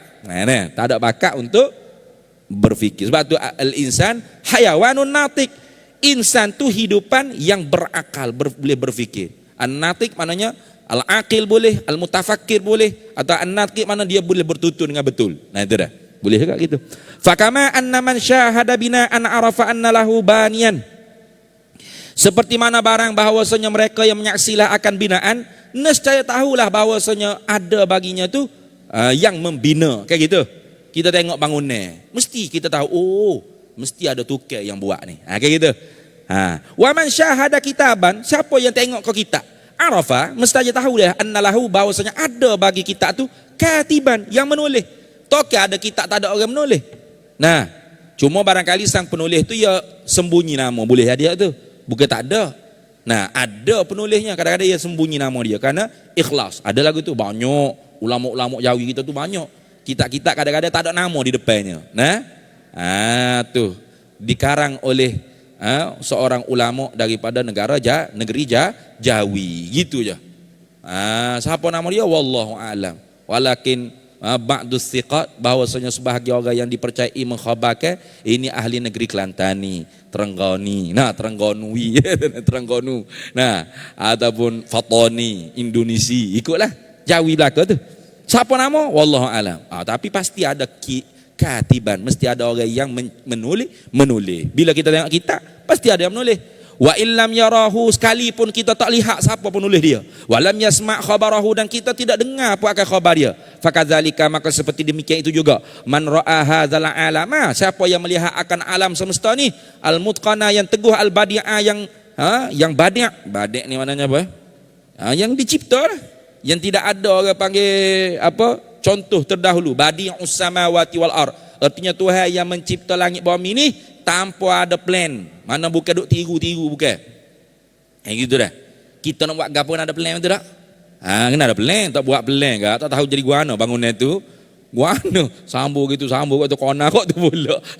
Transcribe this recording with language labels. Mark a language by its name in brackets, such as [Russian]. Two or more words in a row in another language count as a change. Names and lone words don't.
[Malay] Tak ada bakat untuk berfikir. Sebab tu [Arabic] الإنسان حيوان ناطق. [Malay] Insan tu hidupan yang berakal, boleh berfikir. An-natik maknanya al-aqil boleh, al-mutafakkir boleh, atau an-natik mana dia boleh bertutur dengan betul. [Arabic] Itu dah. Boleh juga gitu. فكما أن من شاهد بناء عرف أن له بانيا. [Malay] Seperti mana barang bahawasanya mereka yang menyaksilah akan binaan, nescaya tahulah bahawasanya ada baginya tu yang membina. Kayak gitu. Kita tengok bangunan, mesti kita tahu, mesti ada tukar yang buat ni. Kayak gitu. [Arabic] ومن شاهد كتابا, [Malay] siapa yang tengok ke kitab, arafa, mesti tahu dah annalahu, bahwasanya ada bagi kita tu katiban, yang menulis. Toke ada kitab tak ada orang menulis. Cuma barangkali sang penulis tu ya sembunyi nama, boleh dia tu. Bukan tak ada. Ada penulisnya, kadang-kadang dia sembunyi nama dia karena ikhlas. Ada lagu tu banyak, ulama-ulama Jawi kita tu banyak. Kitab-kitab kadang-kadang tak ada nama di depannya. Tu dikarang oleh seorang ulama daripada negeri Jawi, gitu je. Siapa nama dia [Arabic] والله أعلم. ولكن بعض الثقات, [Malay] bahwasanya sebahagian orang yang dipercayai mengkhabarkan ini ahli negeri Kelantani, Terengganu, Terengganui, Terengganu, ataupun Fatani, Indonesia, ikutlah Jawi belaka tu. Siapa nama [Arabic] والله أعلم. [Malay] Tapi pasti ada katiban, mesti ada orang yang menulis. Bila kita tengok kitab, pasti ada yang menulis. [Arabic] وإن لم يره, [Malay] sekalipun kita tak lihat siapa penulis dia. [Arabic] ولم يسمع خبره, [Malay] dan kita tidak dengar apa akan khabar dia. Fakadzalika, maka seperti demikian itu juga [Arabic] من رأى هذا العالم, [Malay] siapa yang melihat akan alam semesta ni, [Arabic] المتقن, [Malay] yang teguh, [Arabic] البديع, [Malay] yang badi'. Badi' ni maknanya apa? Yang dicipta lah. Yang tidak ada orang panggil apa? Contoh terdahulu, [Arabic] بديع السماوات والأرض. [Malay] Artinya Tuhan yang mencipta langit bumi ni tanpa ada plan. Mana bukan duk tiru-tiru, bukan. Gitu dah. Kita nak buat gapo nak ada plan betul tak? Kena ada plan, tak buat plan ke, tak tahu jadi guana bangunan tu. Guana sambung gitu kona kok tu pula.